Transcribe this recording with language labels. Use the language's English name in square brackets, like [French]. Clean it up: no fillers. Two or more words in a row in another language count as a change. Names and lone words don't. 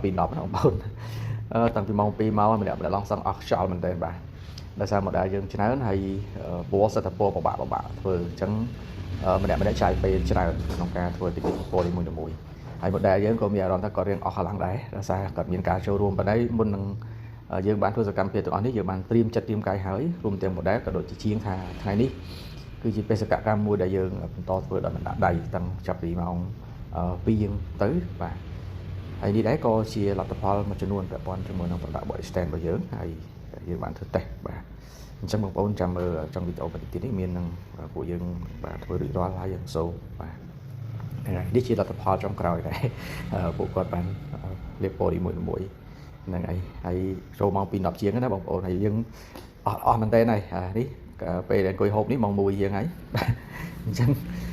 [Khmer] 10 បងប្អូនតាំងពីម៉ោង2មកម្នាក់ឡងសឹងអស់ខ្យល់មែនទែនបាទដោយសារ model យើងច្រើនហើយពណ៌សិតតែពណ៌ពិបាកធ្វើអញ្ចឹងម្នាក់ចាយពេលច្រើនក្នុងការធ្វើទីពណ៌នីមួយហើយ model យើងក៏មានអារម្មណ៍ថាគាត់រៀងអស់កម្លាំងដែរដោយសារគាត់មានការចូលរួមប៉ុន្តែមុននឹងយើងបានធ្វើសកម្មភាពទាំងអស់នេះយើងបានត្រៀមចិត្តត្រៀមកាយហើយរួមទាំង model ក៏ដូចជាជាងថាថ្ងៃនេះគឺជាបេសកកម្មមួយដែលយើងបន្តធ្វើដោយមិនដាក់ដៃតាំងចាប់ពីម៉ោង 2យើងទៅបាទហើយនេះដែរក៏ជាលទ្ធផលមួយចំនួនពាក់ព័ន្ធជាមួយនឹង [English] product box stand [Khmer] របស់យើងហើយយើងបានធ្វើតេស្តបាទអញ្ចឹងបងប្អូនចាំមើលtrong វីដេអូបន្តិចទៀតនេះមាននឹងពួកយើងបាទធ្វើរួចរាល់ហើយយើងសូមបាទនេះជាលទ្ធផលចុងក្រោយដែរពួកគាត់បានលាបពណ៌នីមួយហ្នឹងហើយចូលម៉ោង2 10ជាងណាបងប្អូនហើយយើងអស់មែនតើហើយនេះពេលអង្គុយហូបនេះម៉ោង1យើងហើយបាទអញ្ចឹង